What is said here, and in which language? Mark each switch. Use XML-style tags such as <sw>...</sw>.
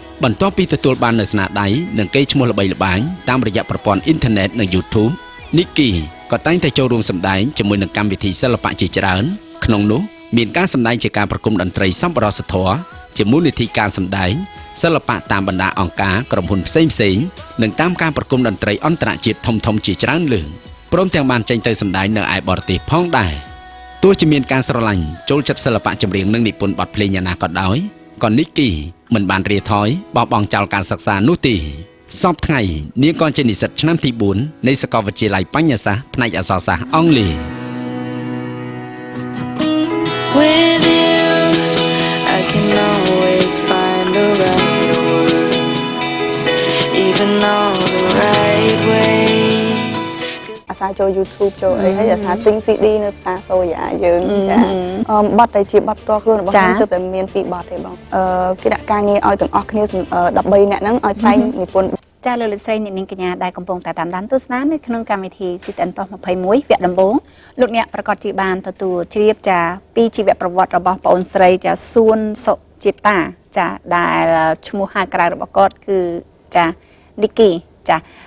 <km>បន្ទាប់ពីទទួលបាននូវស្នាដៃនិងកេរ្តិ៍ឈ្មោះល្បីល្បាញតាមរយៈប្រព័ន្ធអ៊ីនធឺណិតនិង YouTube នីគីក៏តែងតែចូលរួមសម្ដែងជាមួយនឹងកម្មវិធីសិល្បៈជាច្រើនក្នុងនោះមានការសម្ដែងជាការប្រគំតន្ត្រីសម្បរសធម៌ជាមូលនិធិការសម្ដែងសិល្បៈតាមបណ្ដាអង្គការក្រុមហ៊ុនផ្សេងៗនិងតាមការប្រគំតន្ត្រីអន្តរជាតិធំៗជាច្រើនលើកព្រមទាំងបានចេញទៅសម្ដែងនៅឯបរទេសផងដែរ ទោះជាមានការស្រឡាញ់ចូលចិត្តសិល្បៈចម្រៀងនិងនិពន្ធបទភ្លេងយ៉ាងណាក៏ដោយក៏នីគីមិនបានរាថយបោះបង់ចោលការសិក្សានោះទេសពថ្ងៃនាងក៏ជានិស្សិតឆ្នាំទី4នៃសាកលវិទ្យាល័យបញ្ញាសាស្ត្រផ្នែកអក្សរសាស្ត្រអង់គ្លេស</km> <en>With you, I can always find the right words, even all the right ways.</en> <km>អាសាចូល YouTube ចូលអីហើយអាសាទិញ CD នៅផ្សារសូយ៉ាយើងចាបទតែជាបទផ្ទាល់ខ្លួនរបស់ខ្ញុំគឺតែមាន2បទទេបងគេដាក់ការងារឲ្យទាំងអស់គ្នា13នាក់ហ្នឹងឲ្យតែងនិពន្ធ ចាលោកលោកស្រីអ្នកនាងកញ្ញាដែលកំពុងតែតាមដានទស្សនានៅក្នុងកម្មវិធី CTN ប៉ុស21វគ្គដំបូងលោកអ្នកប្រកាសជាបានទទួលជ្រាបចាពីជីវប្រវត្តិរបស់ប្អូនស្រីចាសួនសុជាតាចាដែលឈ្មោះហៅក្រៅរបស់គាត់គឺចានីគីចា</km>